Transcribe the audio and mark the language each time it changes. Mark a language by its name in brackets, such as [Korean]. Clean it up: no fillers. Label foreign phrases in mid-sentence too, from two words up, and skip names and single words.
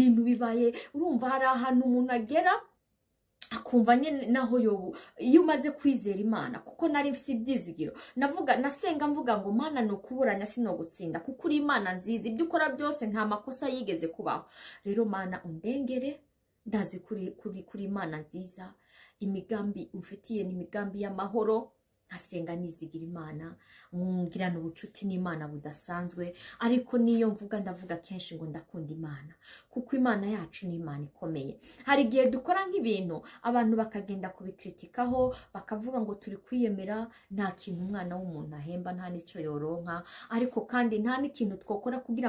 [Rundi] Urumva hari ahantu umuntu agera akumva nyine naho yobu iyo umaze kwizera imana kuko nari mfite ibyizigiro nasenga mvuga ngo mana ni ukuburanya sino gutsinda kuko uri imana nziza ibyo ukora byose nta makosa yigeze kubaho rero mana undengere ndazi kuri imana nziza imigambi umfitiye ni imigambi y'amahoro nkasenga nizigira imana ngirana ubucuti n'imana budasanzwe ariko niyo mvuga ndavuga kenshi ngo ndakunda imana kuko imana yacu ni imana ikomeye hari igihe dukora nk'ibintu abantu bakagenda kubikritikaho bakavuga ngo turi kwiyemera nta kintu umwana w'umuntu ahemba nta n'icyo yoronka ariko kandi nta n'ikintu twokora kugira